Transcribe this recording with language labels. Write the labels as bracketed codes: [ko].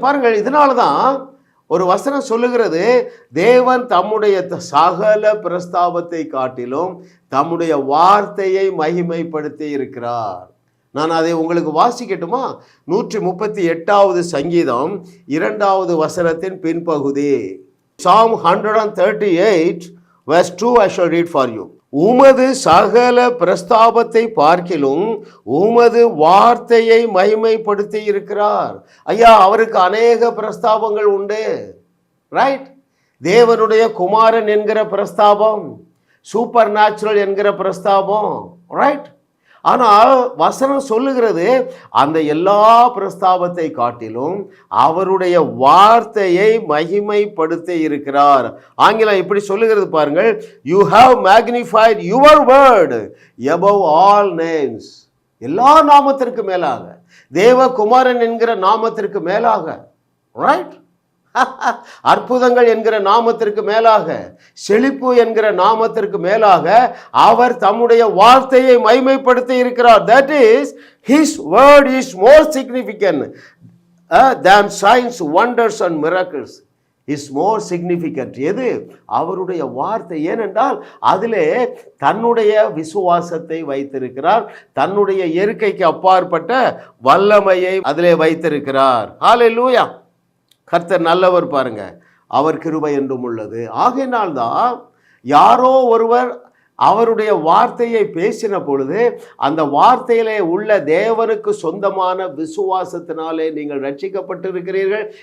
[ta] பாருங்கள், இதனால தான் ஒரு வசனம் சொல்லுகிறது, தேவன் தம்முடைய சகல பிரஸ்தாபத்தை காட்டிலும் தம்முடைய வார்த்தையை மகிமைப்படுத்தி இருக்கிறார். நான் அதை உங்களுக்கு வாசிக்கட்டுமா? 138வது சங்கீதம் 2வது வசனத்தின் பின்பகுதி. [en] Psalm 138 verse 2 I shall read for you. [ta] உமது சகல பிரஸ்தாபத்தை பார்க்கிலும் உமது வார்த்தையை மகிமைப்படுத்தி இருக்கிறார். ஐயா, அவருக்கு அநேக பிரஸ்தாபங்கள் உண்டு. ரைட்? தேவனுடைய குமாரன் என்கிற பிரஸ்தாபம், சூப்பர் நேச்சுரல் என்கிற பிரஸ்தாபம். ரைட்? ஆனால் வசனம் சொல்லுகிறது, அந்த எல்லா பிரஸ்தாபத்தை காட்டிலும் அவருடைய வார்த்தையை மகிமைப்படுத்தி இருக்கிறார். ஆங்கிலம் இப்படி சொல்லுகிறது பாருங்கள், [en] You have magnified your word above all names. [ta] எல்லா நாமத்திற்கு மேலாக, தேவகுமாரன் என்கிற நாமத்திற்கு மேலாக, ரைட், அற்புதங்கள் என்கிற நாமத்திற்கு மேலாக, செழிப்பு என்கிற நாமத்திற்கு மேலாக அவர் தம்முடைய வார்த்தையை மகிமைப்படுத்தி இருக்கிறார். [en] That is, his word is more significant than signs, wonders and miracles. is more significant. [ta] எது? அவருடைய வார்த்தை. ஏனென்றால் அதிலே தன்னுடைய விசுவாசத்தை வைத்திருக்கிறார், தன்னுடைய இயற்கைக்கு அப்பாற்பட்ட வல்லமையை அதிலே வைத்திருக்கிறார். ஹல்லேலூயா. கர்த்தர் நல்லவர் பாருங்க, அவர் கிருபை என்றும் உள்ளது. ஆகையினால்தான் யாரோ ஒருவர் அவருடைய வார்த்தையை பேசின பொழுது அந்த வார்த்தையிலே உள்ள தேவனுக்கு சொந்தமான விசுவாசத்தினாலே நீங்கள் ரட்சிக்கப்பட்டிருக்கிறீர்கள்.